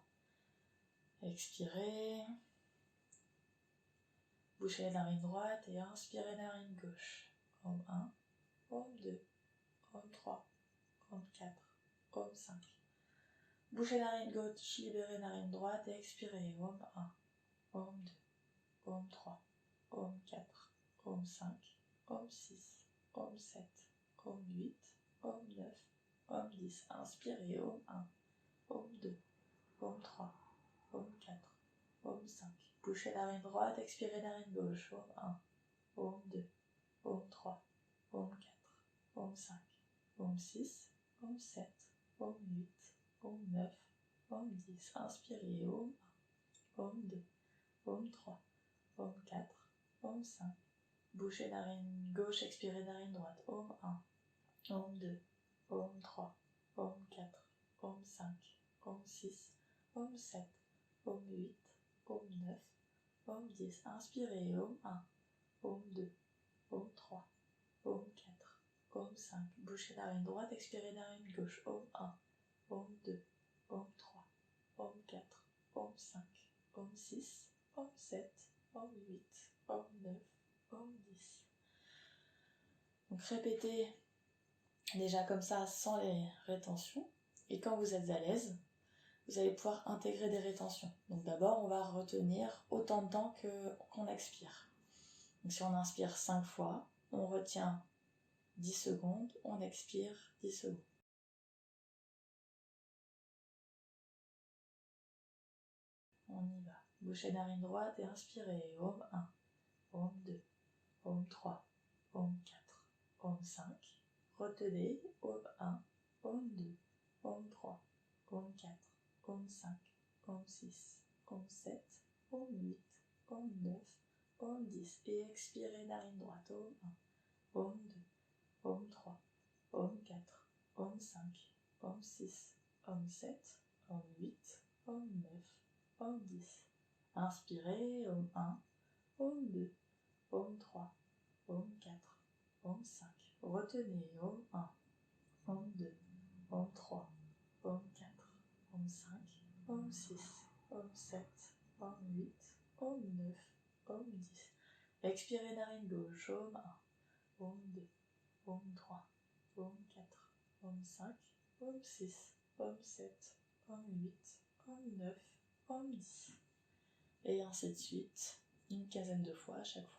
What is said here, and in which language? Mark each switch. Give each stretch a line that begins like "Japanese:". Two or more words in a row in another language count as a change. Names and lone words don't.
French: Expirez. Bouchez la narine droite et inspirez narine gauche. Om 1, Om 2, Om 3, Om 4, Om 5. Bouchez narine gauche, libérez narine droite et expirez. Om 1, Om 2, Om 3, Om 4, Om 5, Om 6, Om 7, Om 8, Om 9, Om 10. Inspirez. Om 1, Om 2, Om 3, Om 4, Om 5. Bouchez narine droite, expirez narine gauche. Om 1, Om 2, Om 3, Om 4, Om 5, Om 6, Om 7, Om 8, Om 9, Om 10. Inspirez. Om 1, Om 2, Om 3, Om 4, Om 5. Bouchez narine gauche, expirez narine droite. Om 1, Om 2, Om 3, Om 4, Om 5, Om 6, Om 7, Om 8, Om 9, Om 10. Inspirez. Om 1, Om 2, Om 3, Om 4, Om 5. Bouchez narine droite, expirez narine gauche. Om 1, Om 2, Om 3, Om 4, Om 5, Om 6, Om 7, Om 8, Om 9, Om 10. Donc répétez déjà comme ça sans les rétentions. Et quand vous êtes à l'aise, vous allez pouvoir intégrer des rétentions. Donc d'abord, on va retenir autant de temps qu'on expire. Donc si on inspire 5 fois, on retient 10 secondes, on expire 10 secondes. On y va. Bouchez narine droite et inspirez. Om 1, Om 2, Om 3, Om 4, Om 5. Retenez. Om 1, Om 2, Om 3, Om 4, Om 5, Om 6, Om 7, Om 8, Om 9, Om 10. Et expirez narine droite. Om 1, Om 2, Om 3, Om 4, Om 5, Om 6, Om 7, Om 8, Om 9, Om 10. Inspirez, Om 1, Om 2, Om 3, Om 4, Om 5. Retenez, Om 1, Om 2, Om 3, Om 4, Om 5, Om 6, Om 7, Om 8, Om 9, Om 10. Expirez narine gauche, Om 1, Om 2, Om 3, Om 4, Om 5, Om 6, Om 7, Om 8, Om 9, Om 10. Et ainsi de suite, une quinzaine de fois à chaque fois.